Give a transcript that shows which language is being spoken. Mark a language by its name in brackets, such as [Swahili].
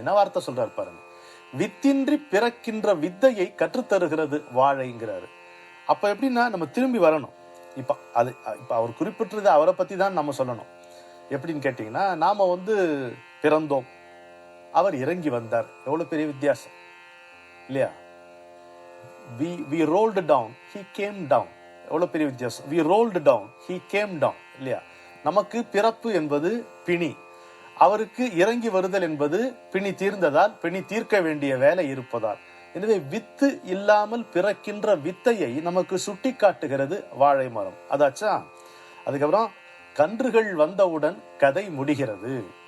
[Tamil] என்ன வார்த்தை சொல்றாரு பாருங்க, வித்தின்றி பிறக்கின்ற வித்தையை கற்றுத்தருகிறது வாழைங்கிறாரு. அப்ப எப்படின்னா நம்ம திரும்பி வரணும். இப்ப அவர் குறிப்பிட்டது அவரை பத்தி தான் நம்ம சொல்லணும். எப்படின்னு கேட்டீங்கன்னா, நாம பிறந்தோம், அவர் இறங்கி வந்தார். எவ்வளவு பெரிய வித்தியாசம் இல்லையா? [English] we rolled down, he came down. [Tamil] எவ்வளவு பெரிய வித்தியாசம். [English] we rolled down, he came down இல்லையா? [Tamil] நமக்கு பிறப்பு என்பது பிணி, அவருக்கு இறங்கி வருதல் என்பது பிணி தீர்ந்ததால், பிணி தீர்க்க வேண்டிய வேலை இருப்பதால். எனவே வித்து இல்லாமல் பிறக்கின்ற வித்தையை நமக்கு சுட்டி காட்டுகிறது வாழை மரம். அதாச்சா. அதுக்கப்புறம் கன்றுகள் வந்தவுடன் கதை முடிகிறது.